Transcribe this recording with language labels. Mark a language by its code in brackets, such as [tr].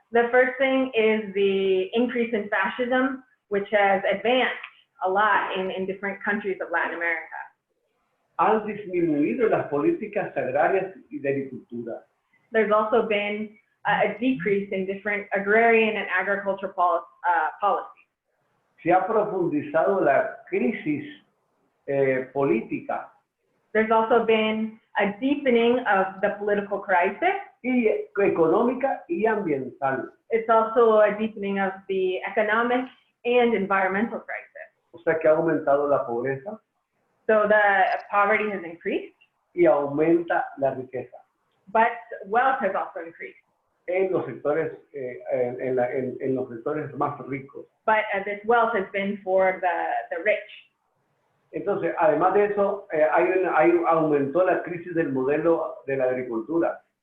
[en] The first thing is the increase in fascism, which has advanced a lot in different countries of Latin America. [es] Han disminuido las políticas agrarias y de agricultura. [en] There's also been a decrease in different agrarian and agricultural policies. [es] Se ha profundizado la crisis política. [en] There's also been a deepening of the political crisis. [es] Y económica y ambiental. [en] It's also a deepening of the economic and environmental crisis. [es] O sea que ha aumentado la pobreza. [en] So the poverty has increased. [es] Y aumenta la riqueza. [en] But wealth has also increased. [es] En los sectores, en los sectores más ricos. [en] But this wealth has been for the rich. [es] Entonces, además de eso, aumentó la crisis del modelo de la agricultura.